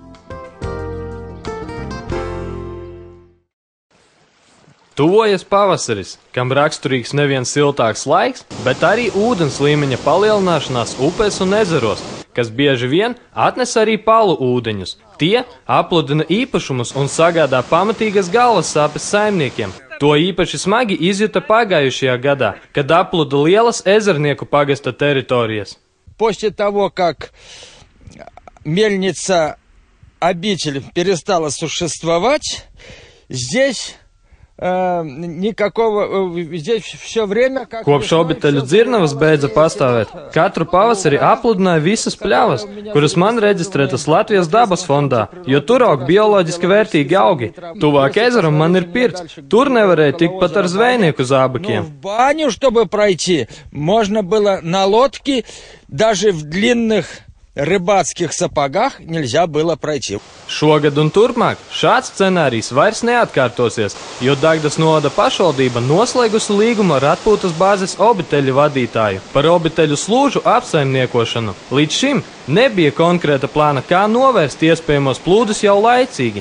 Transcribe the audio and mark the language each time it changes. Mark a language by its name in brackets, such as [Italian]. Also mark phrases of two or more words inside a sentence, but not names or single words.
[Latvian] Tuvojas pavasaris, kam raksturīgs nevien siltāks laiks, bet arī ūdens līmeņa palielināšanās upēs un ezeros, kas bieži vien atnes arī palu ūdeņus. Tie apludina īpašumus un sagādā pamatīgas galvas sāpes saimniekiem. To īpaši smagi izjuta pagājušajā gadā, kad apluda lielas Ezernieku pagasta teritorijas. [Russian] После того, как мельница «Обитель» перестала существовать, здесь здесь все время... [Latvian] Kopš obiteļu dzirnavas beidza pastāvēt, katru pavasari apludināja visas pļavas, kuras man reģistrētas Latvijas dabas fondā, jo tur aug bioloģiski vērtīgi augi. Tuvāk ezeram man ir pirts, tur nevarēja tikt pat ar zvejnieku zābakiem. [Russian] В баню, чтобы пройти, можно было на лодке, даже в длинных rыбацких сапогах нельзя было пройти. [Latvian] Šogad un turpmāk šāds scenārijs vairs neatkārtosies, jo Dagdas novada pašvaldība noslēgusi līgumu ar atpūtas bāzes obiteļu vadītāju par obiteļu slūžu apsaimniekošanu. Līdz šim nebija konkrēta plāna, kā novērst iespējamos plūdus jau laicīgi.